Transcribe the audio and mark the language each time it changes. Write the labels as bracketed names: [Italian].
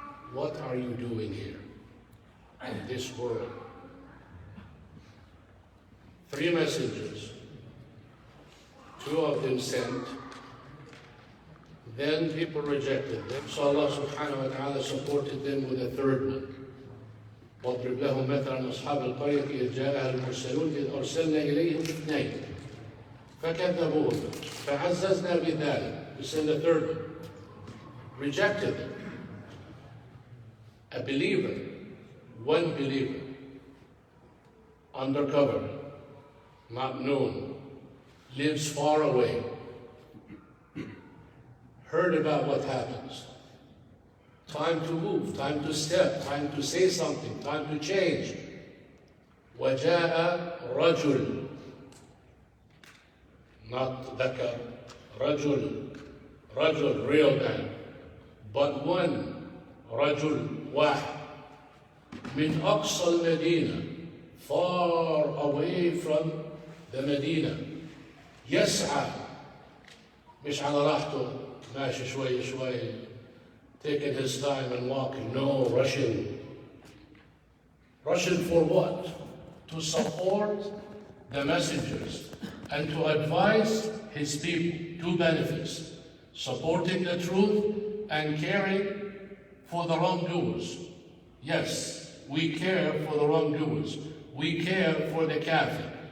[English] What are you doing here in this world? 3 messengers, 2 of them sent, then people rejected them. So Allah subhanahu wa ta'ala supported them with a 3rd one. [Arabic] واضرب لهم مثلا أصحاب القرية إذ جاءها المرسلون إذ أرسلنا إليهم 2 فكذبوهما فعززنا بذلك. [English] We sent a 3rd one. Rejected them. A believer, one believer, undercover, not known, lives far away, heard about what happens. Time to move, time to step, time to say something, time to change. [Arabic] وَجَاءَ رَجُلٌ, [English] not ذكر, رجل, real man, but one, [Arabic] رجل واحد, من أقصى المدينة, [English] far away from the Medina. [Arabic] يسعى, مش على راحته, ماشي شوي, [English] taking his time and walking. No, rushing. Rushing for what? To support the messengers and to advise his people. 2 benefits. Supporting the truth and caring for the wrongdoers. Yes, we care for the wrongdoers. We care for the kafir.